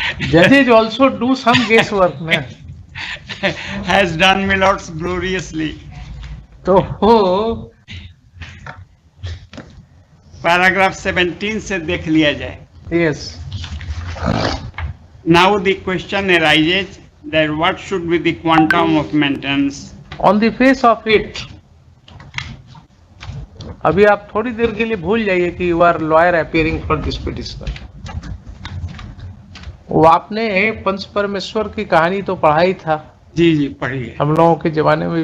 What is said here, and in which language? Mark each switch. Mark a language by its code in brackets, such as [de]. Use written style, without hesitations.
[en] Judges also do some guesswork ना. has done my lords gloriously. [hi] तो वो paragraph 17 से देख लिया जाए. [en] yes. Now the question arises that what should be the quantum of maintenance? On the face of it, [hi] अभी आप थोड़ी देर के लिए भूल जाइए कि [en] You are lawyer appearing for this petitioner. [hi] वो आपने पंच परमेश्वर की कहानी तो पढ़ा ही था. जी जी पढ़िए. हम लोगों के जमाने में